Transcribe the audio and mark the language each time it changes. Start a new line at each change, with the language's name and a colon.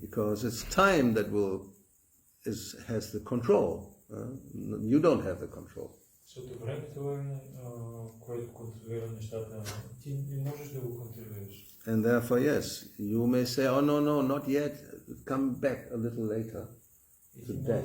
English: Because it's time that has the control. You don't have the control.
Bulgarian: Защото времето е, което контролира нещата. Ти не можеш да го контролираш.
English: And therefore, yes, you may say, oh no, not yet, come back a little later to death.